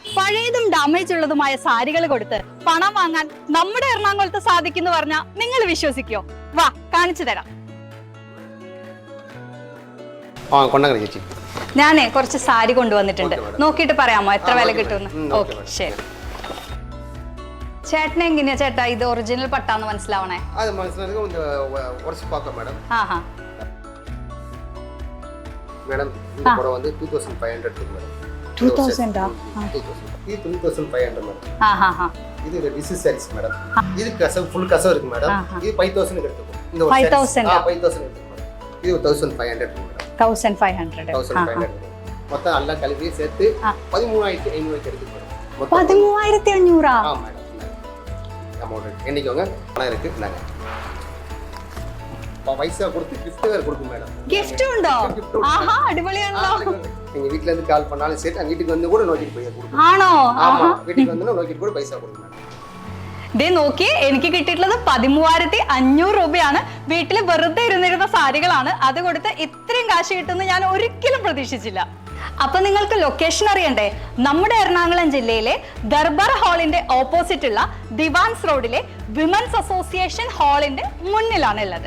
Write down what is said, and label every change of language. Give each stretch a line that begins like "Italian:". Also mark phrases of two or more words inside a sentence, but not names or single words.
Malayalam: പഴയതും ഡാമേജ് ഉള്ളതുമായ സാരികൾ കൊടുത്ത് പണം വാങ്ങാൻ നമ്മുടെ എറണാകുളത്ത് സാധിക്കുന്നു പറഞ്ഞാൽ നിങ്ങൾ വിശ്വസിക്കോ? വാ കാണിച്ചു തരാം. ഞാനേ കുറച്ച് സാരി കൊണ്ടുവന്നിട്ടുണ്ട്, നോക്കിയിട്ട് പറയാമോ എത്ര വില കിട്ടുമെന്ന്? ഓക്കെ ശരി. ചേട്ടനെ എങ്ങനെയാ ചേട്ടാ ഇത് ഒറിജിനൽ പട്ടാന്ന് മനസ്സിലാവണേ?
Tamil: மேடம் இந்த புடவை வந்து 2500 மேடம். 2000 ஆ? இது 2500 மேடம். இது டிசைன் சாரீஸ் மேடம். இது கசவு ஃபுல் கசவு இருக்கு மேடம். இது 5000 க்கு எடுத்துக்கோ. இந்த ஒரு 5000 எடுத்துக்கோ மேடம். இது 1500 மேடம். 1500 மொத்தம் எல்லாம் கலவி சேர்த்து 13500 க்கு எடுத்துக்கோ மேடம். 13500 ஆ? ஆ மேடம். அமௌண்ட் எண்ணிக்கோங்க. பணம் இருக்கு நாங்க
Malayalam: പൈസ കൊടുത്ത് ഗിഫ്റ്റ് വേറെ കൊടുക്കും മേഡം. ഗിഫ്റ്റ് ഉണ്ടോ? ആഹാ അടിപൊളിയാണല്ലോ.
Tamil: நீங்க வீட்ல இருந்து கால் பண்ணாலும் சரி நான் வீட்டுக்கு வந்து கூட
Malayalam: നോക്കിട്ട് പോയി കൊടുക്കും. ആണോ? ஆமா வீட்டுக்கு வந்து നോക്കിട്ട് கூட പൈസ കൊടുക്കും മേഡം. ദേ നോക്കി, എനിക്ക് കിട്ടിയിട്ടുള്ളത് 13500 രൂപയാണ്. വീട്ടിൽ വെറുതെ ഇരുന്നിരുന്ന സാരികളാണ്, അത് കൊടുത്ത് ഇത്രയും കാശ് കിട്ടുമെന്ന് ഞാൻ ഒരിക്കലും പ്രതീക്ഷിച്ചില്ല. അപ്പൊ നിങ്ങൾക്ക് ലൊക്കേഷൻ അറിയണ്ടേ? നമ്മുടെ എറണാകുളം ജില്ലയിലെ ദർബാർ ഹാളിന്റെ ഓപ്പോസിറ്റ് ഉള്ള ദിവാൻസ് റോഡിലെ വിമൻസ് അസോസിയേഷൻ ഹാളിന്റെ മുന്നിലാണ് ഉള്ളത്.